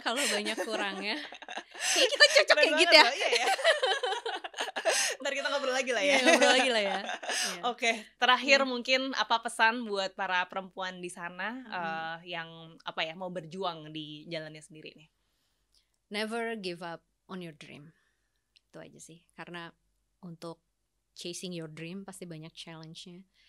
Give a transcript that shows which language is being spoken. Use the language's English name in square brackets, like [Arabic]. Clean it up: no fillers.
[Indonesian] Kalau banyak kurangnya. Kayak kita cocok kayak gitu ya. Iya ya. Ntar kita ngobrol lagi lah ya. Oke, terakhir mungkin apa pesan buat para perempuan di sana yang mau berjuang di jalannya sendiri nih? [English] Never give up on your dream. [Indonesian] Itu aja sih. Karena untuk [English] chasing your dream [Indonesian] pasti banyak challenge-nya.